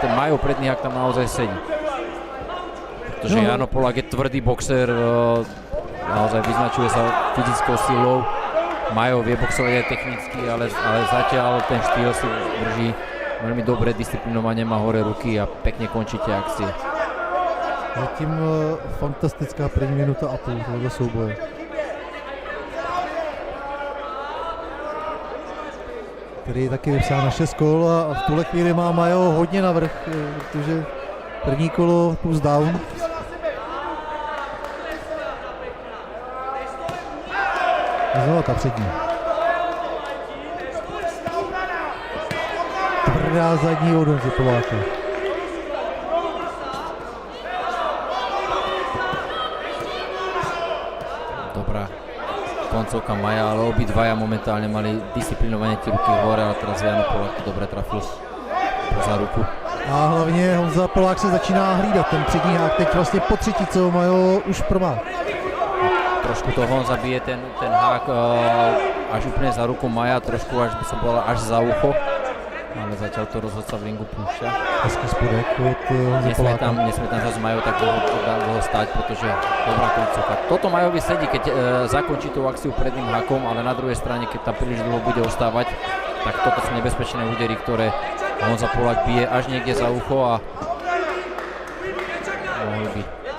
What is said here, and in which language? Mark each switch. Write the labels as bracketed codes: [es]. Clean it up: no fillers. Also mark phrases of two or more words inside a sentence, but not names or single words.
[sk] Ten Majo predníhak tam naozaj sedí. Pretože Jano Polák je tvrdý boxer, naozaj vyznačuje sa fyzickou silou. Majo vie boxovať aj technicky, ale zatiaľ ten štýl si drží veľmi dobre, disciplinovane má hore ruky a pekne končí tie akcie. [cs] Zatím fantastická první minuta a půl tohoto souboje. Který je taky vypsán na 6 kol a v tuhle chvíli má Majo hodně navrch, protože první kolo plus down. A znovu ta přední. Tvrdá zadní od Honzy Poláka. Dobrá koncovka Maja, [sk] ale obidvaja momentálne mali disciplinovanie tie ruky hore, ale teraz Jano Polák to dobre trafil za ruku. [cs] A hlavně Honza Polák se začíná hlídat ten přední hák, teď vlastně po třetí, co Majo už má. [sk] Trošku to Honza bije ten hák až úplne za ruku Maja, trošku až by som povedal až za ucho, ale zatiaľ to rozhodca v ringu púšťa. [cs] Hezký spodek od Honza Poláka. [sk] Nesmie tam zase Majo tak dlho stať, pretože dobrá koncovka. Toto Majovi sedí, keď zakončí tú akciu predným hakom, ale na druhej strane, keď tam príliš dlho bude ostávať, tak toto sú nebezpečné údery, ktoré Honza Polák bije až niekde za ucho a mohli by.